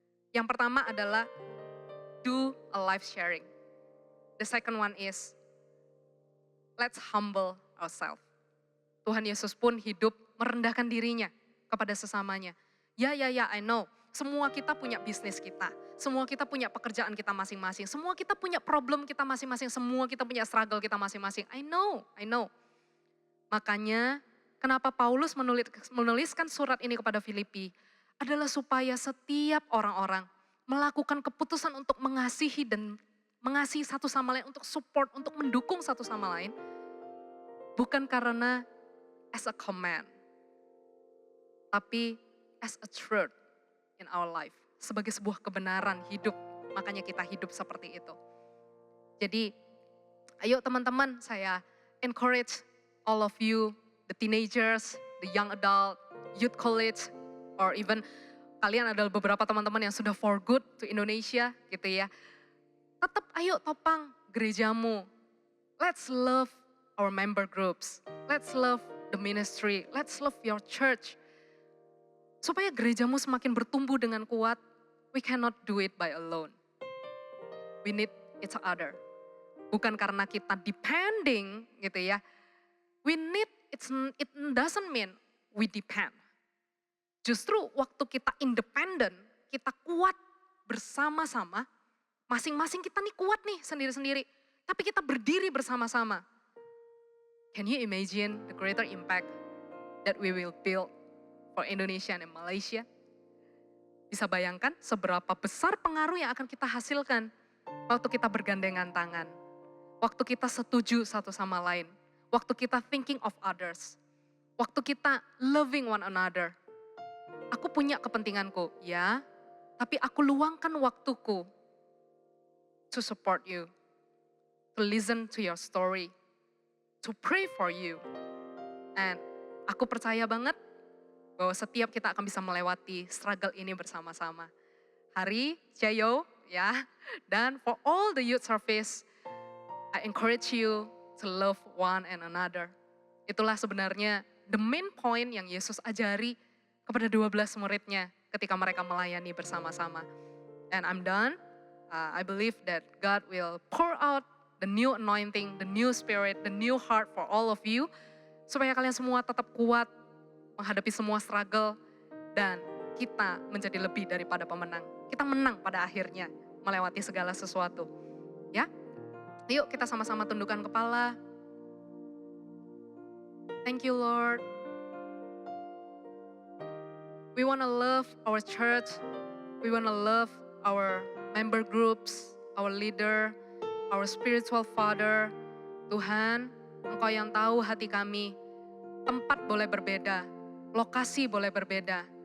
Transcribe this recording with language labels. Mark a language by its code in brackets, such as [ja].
[id] Yang pertama adalah [en] do a life sharing. The second one is let's humble ourselves. [id] Tuhan Yesus pun hidup merendahkan dirinya kepada sesamanya. Ya, [en] I know. [id] Semua kita punya bisnis kita. Semua kita punya pekerjaan kita masing-masing. Semua kita punya problem kita masing-masing. Semua kita punya struggle kita masing-masing. [en] I know. [id] Makanya kenapa Paulus menuliskan surat ini kepada Filipi adalah supaya setiap orang-orang melakukan keputusan untuk mengasihi dan mengasihi satu sama lain, untuk support, untuk mendukung satu sama lain. Bukan karena [en] as a command, [id] tapi [en] as a truth in our life. [id] Sebagai sebuah kebenaran hidup, makanya kita hidup seperti itu. Jadi, ayo teman-teman, saya [en] encourage all of you, the teenagers, the young adult, youth college, or even [id] kalian adalah beberapa teman-teman yang sudah [en] for good to Indonesia [id] gitu ya. Tetap ayo topang gerejamu. [en] Let's love our member groups. Let's love the ministry. Let's love your church. [id] Supaya gerejamu semakin bertumbuh dengan kuat, [en] we cannot do it by alone. We need each other. [id] Bukan karena kita depending gitu ya. [en] We need, it doesn't mean we depend. [id] Justru waktu kita independen, kita kuat bersama-sama, masing-masing kita nih kuat nih sendiri-sendiri, tapi kita berdiri bersama-sama. [en] Can you imagine the greater impact that we will build for Indonesia and Malaysia? [id] Bisa bayangkan seberapa besar pengaruh yang akan kita hasilkan waktu kita bergandengan tangan, waktu kita setuju satu sama lain, waktu kita [en] thinking of others, [id] waktu kita [en] loving one another. [id] Aku punya kepentinganku, ya, tapi aku luangkan waktuku [en] to support you, to listen to your story, to pray for you. [id] And aku percaya banget bahwa setiap kita akan bisa melewati struggle ini bersama-sama. Hari, Jayo, ya, dan [en] for all the youth service, I encourage you to love one and another. [id] Itulah sebenarnya [en] the main point [id] yang Yesus ajari kepada 12 muridnya ketika mereka melayani bersama-sama. [en] And I'm done. I believe that God will pour out the new anointing, the new spirit, the new heart for all of you. [id] Supaya kalian semua tetap kuat menghadapi semua struggle. Dan kita menjadi lebih daripada pemenang. Kita menang pada akhirnya melewati segala sesuatu. Ya, yuk kita sama-sama tundukkan kepala. [en] Thank you Lord. We want to love our church. We want to love our member groups, our leader, our spiritual father. [id] Tuhan, Engkau yang tahu hati kami. Tempat boleh berbeda, lokasi boleh berbeda.